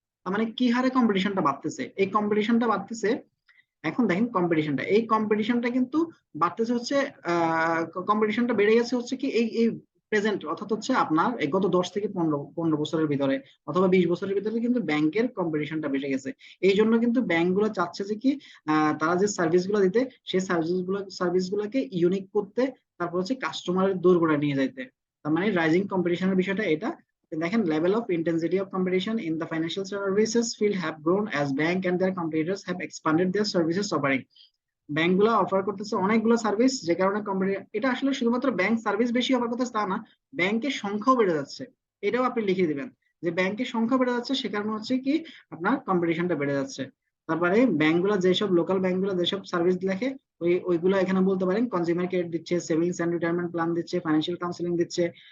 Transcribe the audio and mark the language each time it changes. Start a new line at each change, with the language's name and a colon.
Bangla: তার মানে কি হারে কম্পিটিশনটা বাড়তেছে? এই কম্পিটিশনটা বাড়তেছে, এখন দেখেন এই কম্পিটিশনটা কিন্তু বাড়তেছে হচ্ছে, কম্পিটিশনটা বেড়ে গেছে হচ্ছে কি এই প্রেজেন্ট, অর্থাৎ হচ্ছে আপনার এই গত 10 থেকে 15 বছরের ভিতরে অথবা 20 বছরের ভিতরে কিন্তু ব্যাংকের কম্পিটিশনটা বেড়ে গেছে। এই জন্য কিন্তু ব্যাংকগুলো চাচ্ছে যে কি তারা যে সার্ভিসগুলো দিতে, সেই সার্ভিসগুলোকে ইউনিক করতে, তারপর হচ্ছে কাস্টমারের দোরগোড়ায় নিয়ে যাইতে। তার মানে রাইজিং কম্পিটিশনের বিষয়টা এটা।
English: দেখেন, level of intensity of competition in the financial services field have grown as bank and their competitors have expanded their services offering.
Bangla: ব্যাংকগুলো অফার করতেছে অনেকগুলো সার্ভিস, যে কারণে এটা আসলে শুধুমাত্র ব্যাংক সার্ভিস বেশি অফার করতেছে তা না, ব্যাংকের সংখ্যাও বেড়ে যাচ্ছে। এটাও আপনি লিখে দিবেন যে ব্যাংকের সংখ্যা বেড়ে যাচ্ছে, সে কারণে হচ্ছে কি আপনার কম্পিটিশনটা বেড়ে যাচ্ছে। তারপরে ব্যাংকগুলো যেসব লোকাল ব্যাংকগুলো যেসব সার্ভিস লেখে ওইগুলো এখানে বলতে পারেন কনজিউমার ক্রেডিট দিচ্ছে, সেভিংস এন্ড রিটায়ারমেন্ট প্ল্যান দিচ্ছে, ফাইন্যান্সিয়াল কাউন্সিলিং দিচ্ছে।